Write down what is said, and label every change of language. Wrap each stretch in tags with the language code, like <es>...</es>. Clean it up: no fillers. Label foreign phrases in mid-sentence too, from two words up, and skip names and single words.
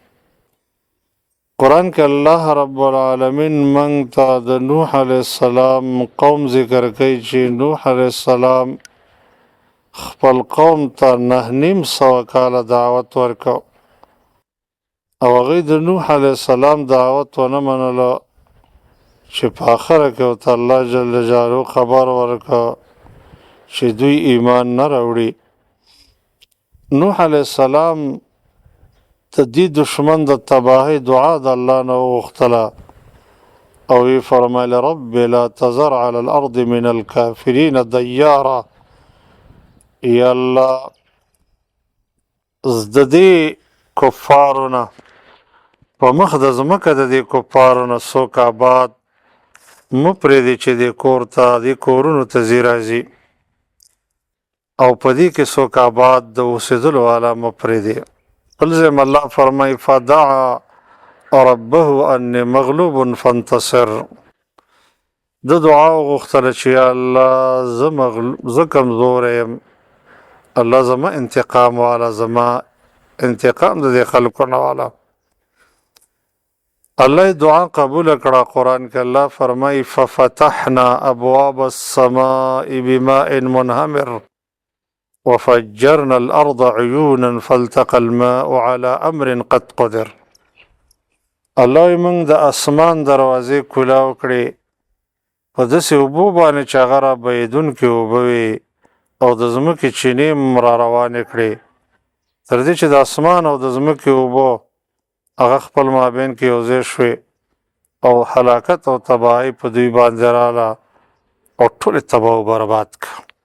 <ps>قرآن کې الله</ps> <ar>رب العالمین</ar> <ps>موږ ته د نوح</ps> <ar>علیه السلام</ar> <ps>قوم ذکر کوي چې نوح</ps> <ar>علیه السلام</ar> <ps>خپل قوم ته 9,500 کاله دعوت ورکړ او هغوی د نوح</ps> <ar>علیه السلام</ar> <ps>دعوت ونه منله، چې په آخره کې ورته الله</ps> <ar>جل جلاله</ar> <ps>خبر ورکړ چې دوی ایمان نه راوړي. نوح</ps> <ar>علیه السلام</ar> <ps>د دې دشمن د تباهی دعا د الله نه وغوښتله او وی فرمایله</ps> <ar>رب لا تذر علی الارض من الکافرین دیارا.</ar> <ps>یا الله د دې کفارو نه په مخ د ځمکه د دې کفارو نه څوک آباد مه پرېږدي چې دې کور ته دې کورونو ته ځي راځي، او په دې کې څوک آباد د اوسېدلو والا مه پرېږدي. بل ځای الله فرمایي</ps> <ar>فدعا ربه انی مغلوب فانتصر.</ar> <ps>د دعا وغوښتله چې یا الله زه کمزوری یم، الله زما انتقام والا، زما انتقام د دې خلکو نه والا. الله دعا قبول کړه. قرآن کې الله فرمایي</ps> <ar>ففتحنا ابواب السماء بماء منهمر وفجرنا الارض عيونا فالتقى الماء على امر قد قدر.</ar> <ps>الله موږ د اسمان دروازې کولاو کړې په داسې اوبو باندې چې هغه را بهېدونکې اوبه وي، او د ځمکې چینې را روانې کړې، تر دې چې د اسمان او د ځمکې اوبه هغه خپل مابین کې یو ځای شوې او هلاکت او تباهی په دوی باندې راغله او ټول تباه و برباد کړه.</ps>